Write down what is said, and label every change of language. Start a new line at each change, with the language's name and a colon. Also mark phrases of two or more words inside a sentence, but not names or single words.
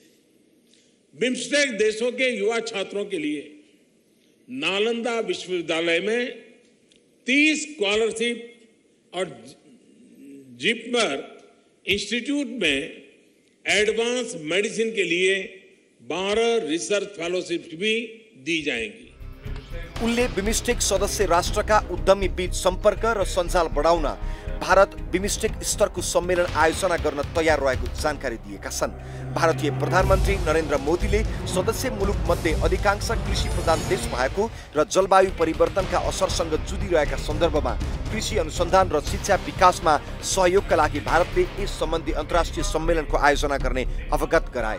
Hindi: बिमस्टेक देशों के युवा छात्रों के लिए नालंदा विश्वविद्यालय में 30 स्कॉलरशिप और जिपमर इंस्टीट्यूट में एडवांस मेडिसिन के लिए 12 रिसर्च फेलोशिप भी दी जाएंगी।
Nepali: उनले बिमस्टेक सदस्य राष्ट्रका उद्यमी बीच सम्पर्क र सञ्जाल बढाउन भारत बिमस्टेक स्तरको सम्मेलन आयोजना गर्न तयार रहेको जानकारी दिएका छन्। भारतीय प्रधानमन्त्री नरेन्द्र मोदीले सदस्य मुलुक मध्ये अधिकांश कृषि प्रधान देश भएको र जलवायु परिवर्तनका असरसँग जुधिरहेका सन्दर्भमा कृषि अनुसन्धान र शिक्षा विकासमा सहयोगका लागि भारतले यस सम्बन्धी अन्तर्राष्ट्रिय सम्मेलनको आयोजना गर्ने अवगत गराए।